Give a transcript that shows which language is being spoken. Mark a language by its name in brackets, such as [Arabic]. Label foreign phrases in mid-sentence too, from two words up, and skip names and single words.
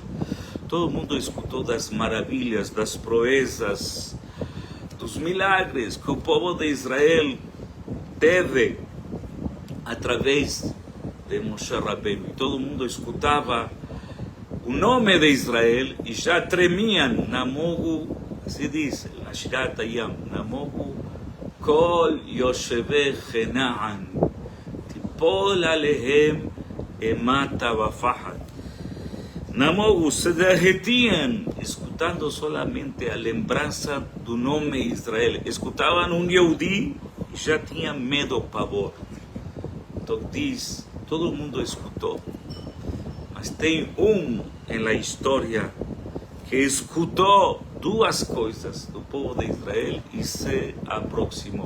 [Portuguese] Todo mundo escutou das maravilhas, das proezas, dos milagres que o povo de Israel teve através de Moshe Rabbeinu. E todo mundo escutava o nome de Israel e já tremiam. [Hebrew] Namogu, [Portuguese] assim diz, na [Hebrew] Shirat Hayam, נמגו כל יושבי כנען תיפול עליהם אימתה ופחד. [Portuguese] Namogu, se derretiam, escutando solamente a lembrança do nome Israel. Escutavam um Yehudi e já tinham medo, pavor. Então diz, todo mundo escutou. Mas tem na história que escutou 2 coisas do povo de Israel e se aproximou.